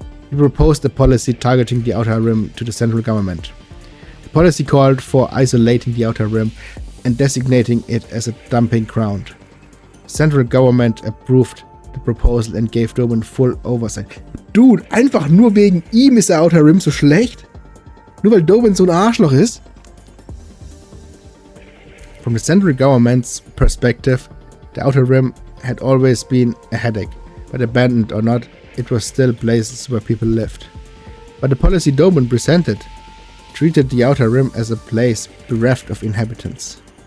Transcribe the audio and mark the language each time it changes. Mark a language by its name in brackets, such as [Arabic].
[English] He proposed a policy targeting the Outer Rim to the central government. The policy called for isolating the Outer Rim and designating it as a dumping ground. The central government approved the proposal and gave Dobin full oversight. [German] Dude, einfach nur wegen ihm ist der Outer Rim so schlecht? Nur weil Dobin so ein Arschloch ist? [English] From the central government's perspective, the Outer Rim had always been a headache, but abandoned or not, it was still places where people lived. But the policy Dobin presented treated the Outer Rim as a place bereft of inhabitants.